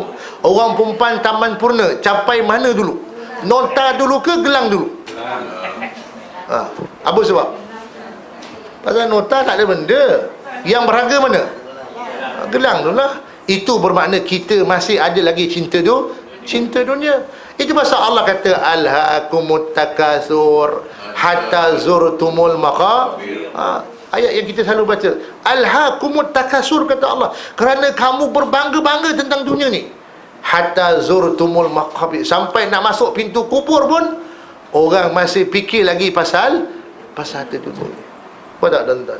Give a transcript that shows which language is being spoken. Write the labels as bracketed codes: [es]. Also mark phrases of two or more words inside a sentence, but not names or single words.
[ms] Orang perempuan Taman Purna capai mana dulu? Nota dulu ke gelang dulu? Apa sebab? Pasal nota tak ada benda. Yang berharga mana? Gelang dulu lah. Itu bermakna kita masih ada lagi cinta dunia. Itu pasal Allah kata, [ar] ألهاكم التكاثر حتى زرتم المقابر. [ms] Ayat yang kita selalu baca, [ar] ألهاكم التكاثر, [ms] kata Allah, kerana kamu berbangga-bangga tentang dunia ni, [ar] حتى زرتم المقابر, [ms] sampai nak masuk pintu kubur pun orang masih fikir lagi pasal harta dunia. Apa tak tuan-tuan?